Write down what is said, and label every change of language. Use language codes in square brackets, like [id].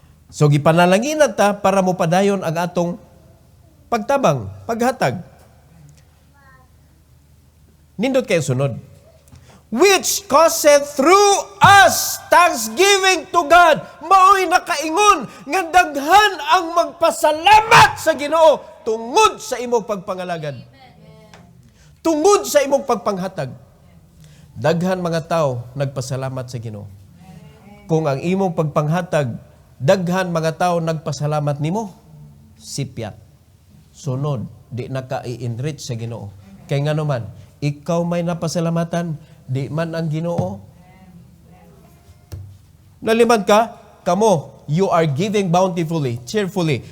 [ceb] So gipanalanginan ta para mo padayon ang atong pagtabang, paghatag. Nindot kayo sunod. [en] Which causeth through us thanksgiving to God. [ceb] Mao'y nakaingon nga daghan ang magpasalamat sa Ginoo tungod sa imong pagpangalagad. Tungod sa imong pagpanghatag. Daghan mga tao nagpasalamat sa Ginoo. Kung ang imong pagpanghatag, daghan mga tao nagpasalamat nimo, sipyat. Sunod, di naka-i-enrich sa Ginoo. Kaya nga naman, ikaw may napasalamatan, di man ang Ginoo. Naliman ka, kamo, [en] you are giving bountifully, cheerfully.